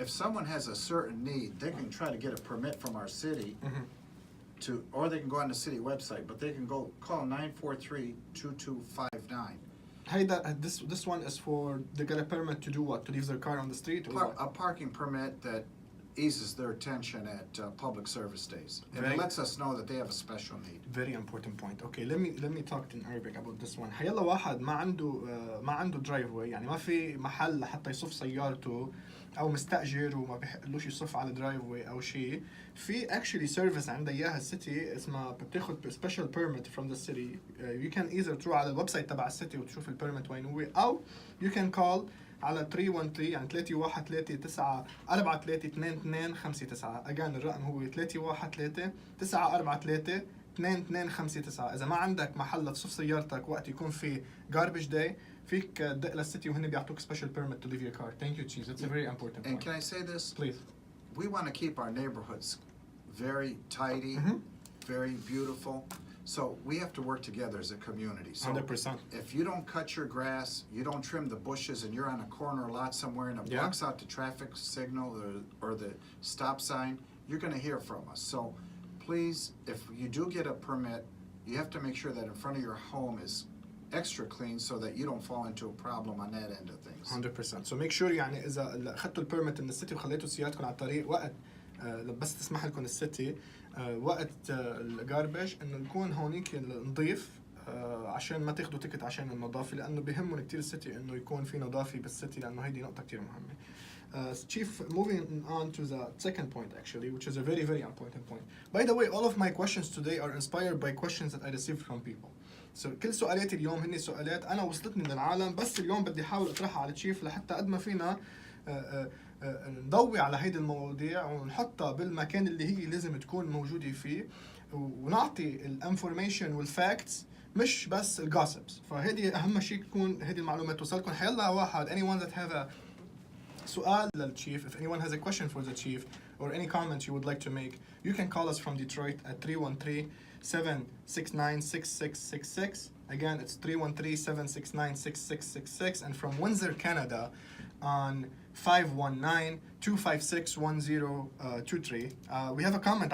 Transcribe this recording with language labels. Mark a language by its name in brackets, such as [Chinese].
[English] If someone has a certain need, they can try to get a permit from our city or they can go on the city website, but they can go call 943-2259. This one is for they get a permit to do what? To leave their car on the street or what? A parking permit that eases their attention at public service days. And it Very- lets us know that they have a special need. Very important point. Okay, let me talk in Arabic about this one. [Arabic] حيلا واحد ما عنده درايف واي، يعني ما في محل لحتى يصف سيارته او مستاجر وما بيحقلوش يصف على درايف واي او شيء. في actually service عندها اياها السيتي اسمها بتاخد special permit from the city. You can either تروح على الويب سايت تبع السيتي وتشوف البيرميت وين هو، او you can call على 313 يعني 313 9432259. again الرقم هو 313 943 2259. اذا ما عندك محل تصف سيارتك وقت يكون في garbage day فيك تدق للسيتي وهن بيعطوك special permit to leave your car. [English] Thank you, Chief. That's a very important And point. can I say this? Please. We want to keep our neighborhoods very tidy, very beautiful. So we have to work together as a community. So 100%. if you don't cut your grass, you don't trim the bushes, and you're on a corner lot somewhere and it Yeah. blocks out the traffic signal or the stop sign, you're going to hear from us. So please, if you do get a permit, you have to make sure that in front of your home is extra clean so that you don't fall into a problem on that end of things. 100%. [Arabic] So make sure يعني إذا أخذتوا البيرميت من السيتي وخليتوا سيارتكم على الطريق وقت بس تسمح لكم السيتي وقت الجاربج إنه يكون هونيك نظيف عشان ما تاخدوا تيكت عشان النظافة، لأنه بيهمهم كتير السيتي إنه يكون في نظافة بالسيتي، لأنه هيدي نقطة كتير مهمة. [English] Chief, moving on to the second point actually, which is a very, very important point. By the way, all of my questions today are inspired by questions that I received from people. [Arabic] So كل سؤالاتي اليوم هني سؤالات أنا وصلتني من العالم، بس اليوم بدي أحاول أطرحها على تشيف لحتى قد ما فينا نضوي على هيدي المواضيع ونحطها بالمكان اللي هي لازم تكون موجودة فيه، ونعطي الانفورميشن والفاكتس مش بس الجوسبس. فهيدي أهم شيء تكون هيدي المعلومات توصلكم. [English] حيلا واحد anyone that have a سؤال للتشيف, if anyone has a question for the chief or any comments you would like to make, you can call us from Detroit at 313-769-6666. Again, it's 313-769-6666, and from Windsor, Canada on 519-256-1023. We have a comment.